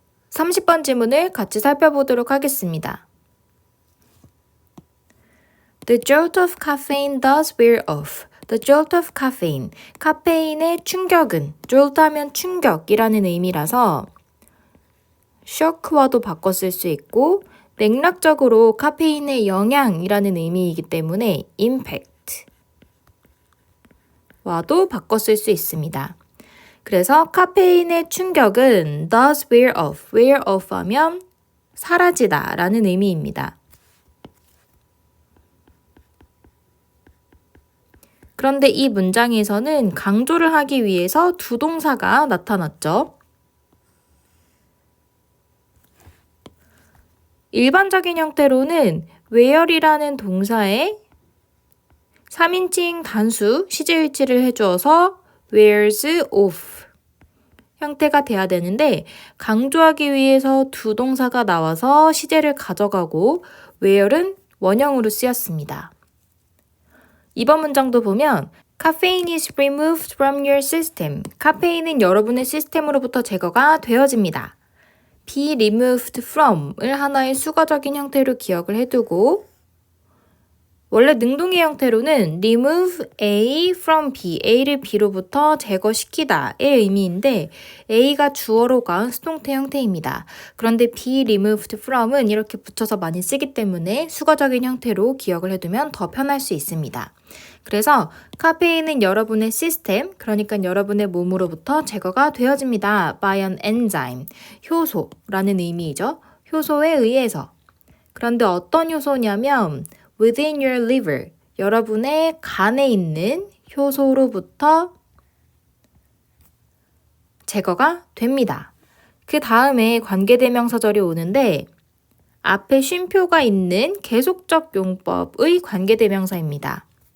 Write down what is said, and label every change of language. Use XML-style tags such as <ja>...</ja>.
<ko>30번 지문을 같이 살펴보도록 하겠습니다.</ko> <en>The jolt of caffeine does wear off. The jolt of caffeine.</en> <ko>카페인의 충격은, jolt 하면 충격이라는 의미라서 shock와도 바꿔 쓸 수 있고 맥락적으로 카페인의 영향이라는 의미이기 때문에 impact 와도 바꿔 쓸 수 있습니다. 그래서 카페인의 충격은</ko> <en>does wear off.</en> <ko>wear off 하면 사라지다 라는 의미입니다. 그런데 이 문장에서는 강조를 하기 위해서 두 동사가 나타났죠. 일반적인 형태로는 wear이라는 동사에 3인칭 단수 시제일치를 해주어서 wears off 형태가 돼야 되는데 강조하기 위해서 두 동사가 나와서 시제를 가져가고 wear은 원형으로 쓰였습니다. 이번 문장도 보면</ko> <en>Caffeine is removed from your system.</en> <ko>카페인은 여러분의 시스템으로부터 제거가 되어집니다. be removed from을 하나의 수거적인 형태로 기억을 해두고 원래 능동의 형태로는</ko> <en>remove A from B,</en> <ko>A를 B로부터 제거시키다의 의미인데 A가 주어로 간 수동태 형태입니다. 그런데 be removed from은 이렇게 붙여서 많이 쓰기 때문에 수거적인 형태로 기억을 해두면 더 편할 수 있습니다. 그래서 카페인은 여러분의 시스템, 그러니까 여러분의 몸으로부터 제거가 되어집니다.</ko> <en>by an enzyme,</en> <ko>효소라는 의미이죠. 효소에 의해서. 그런데 어떤 효소냐면</ko> <en>within your liver,</en> <ko>여러분의 간에 있는 효소로부터 제거가 됩니다. 그 다음에 관계대명사절이 오는데 앞에 쉼표가 있는 계속적 용법의 관계대명사입니다.</ko>